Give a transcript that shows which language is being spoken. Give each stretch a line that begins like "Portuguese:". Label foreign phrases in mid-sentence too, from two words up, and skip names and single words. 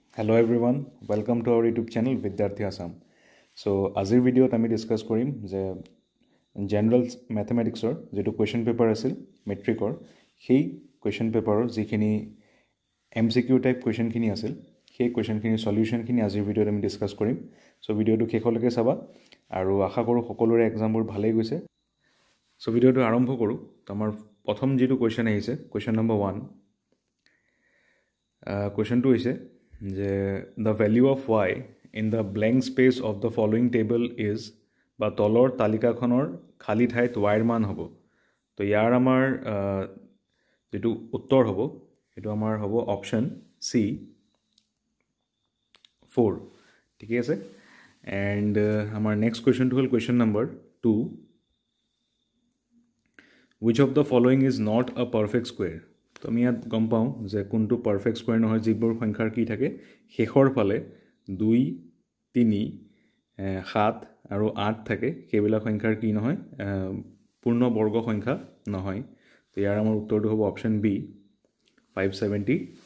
English: Hello everyone, welcome to our YouTube channel Vidyarthi Assam.
Assamese: So আজিৰ ভিডিঅ'ত আমি ডিছকাছ কৰিম যে
English: general mathematics
Assamese: যেটো
English: question paper
Assamese: আছিল মেট্ৰিকৰ সেই
English: question paper
Assamese: যিখিনি
English: MCQ type question
Assamese: আছিল সেই কুৱেশ্যনখিনি সলিউশনখিনি আজিৰ ভিডিঅ'ত আমি ডিছকাছ কৰিম। সো ভিডিঅ'টো শেষলৈকে চাবা আৰু আশা কৰোঁ সকলোৰে এক্সামবোৰ ভালেই গৈছে। সো ভিডিঅ'টো আৰম্ভ কৰোঁ। আমাৰ প্ৰথম যেটো কুৱেশ্যন আহিছে
English: question number
Assamese: 1 কুৱেশ্যনটো হৈছে যে
English: the value of y in the blank space of the following table is
Assamese: বা তলৰ তালিকাখনৰ খালী ঠাইত y ৰ মান হ'ব। তো ইয়াৰ আমাৰ যেটো উত্তৰ হ'ব এটো আমাৰ হ'ব
English: option C
Assamese: 4 ঠিক আছে। এন্ড আমাৰ নেক্সট কুৱেশ্যনটো হ'ল
English: question number
Assamese: 2
English: which of the following is not a perfect square।
Assamese: তো আমি ইয়াত গম পাওঁ যে কোনটো
English: perfect square
Assamese: নহয় যিবোৰ সংখ্যাৰ কি থাকে শেষৰ ফালে 2 3 7 আৰু 8 থাকে সেইবিলাক সংখ্যাৰ কি নহয় পূৰ্ণ বৰ্গ সংখ্যা নহয়। তো ইয়াৰ আমাৰ উত্তৰটো হ'ব
English: option B
Assamese: 572।